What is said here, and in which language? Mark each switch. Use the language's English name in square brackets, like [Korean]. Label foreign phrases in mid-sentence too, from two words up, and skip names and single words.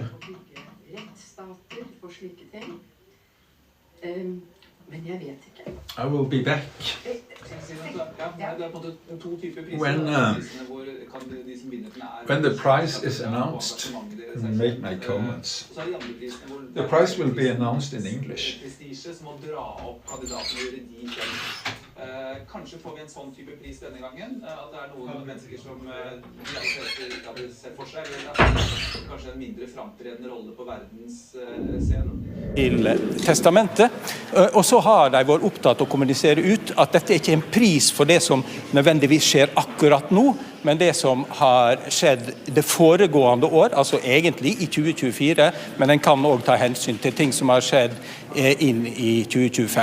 [English] I will be back when the prize is announced and make my comments. The prize will be announced in English. [Norwegian] Kanskje får vi en sånn type pris denne gangen, at det noen mennesker som ikke hadde sett for seg, eller kanskje en mindre framtredende rolle på verdensscenen. Til testamentet, og så har de vært opptatt av å kommunisere ut at dette ikke er en pris for det som nødvendigvis skjer akkurat nå, men det som har skjedd det foregående år, altså egentlig i 2024, men den kan også ta hensyn til ting som har skjedd inn i 2025.